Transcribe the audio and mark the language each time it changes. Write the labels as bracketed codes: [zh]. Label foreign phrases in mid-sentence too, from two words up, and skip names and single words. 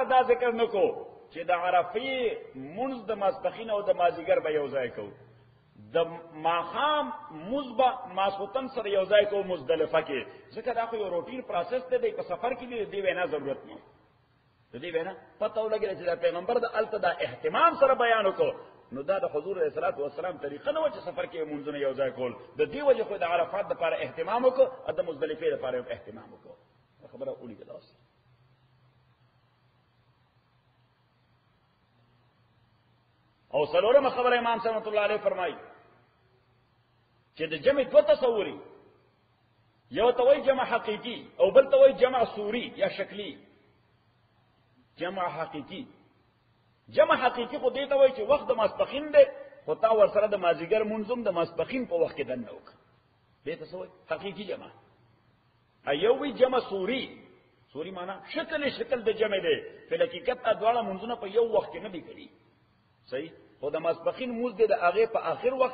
[ps] دا ذکر نکو چې د عرفی منځ د ماسپخین او د مازیګر به یو ځای کو د ماخام مزبا ماسختن سره یو ځای کو مزدلفه کې ځکه دا خو یو روټین پروسس دی په سفر کې دی وینا ضرورت نه دی وینا پته ولګی چې پیغمبر د الته د اهتمام سره بیان وکړو نو دا د حضور علیہ الصلوۃ والسلام طریقه نه و چې سفر کې منځونه یو ځای کول د دې وجه خو د عرفات لپاره اهتمام وکړو د مزدلفه لپاره اهتمام وکړو خبره اولی کلاس او سلورم خبره امام رحمت الله علیه فرمایي چې د جمع دو تصوري یو توي جمع حقيقي او بل توي جمع صوري یا شکلی جمع حقيقي جمع حقيقي خو دې ته وایي چې وخت د ماسپخین دی خو تا ور سره د مازیګر منظم د ماسپخین په وخت کې دنه وک دې ته وایي حقيقي جمع ایوي جمع صوري صوري معنا شکل د جمع دی په حقیقت ادواړه منځونه په یو وخت کې نه دي کړی صحیح خو د ماسپخین موږ د هغه په اخر وخت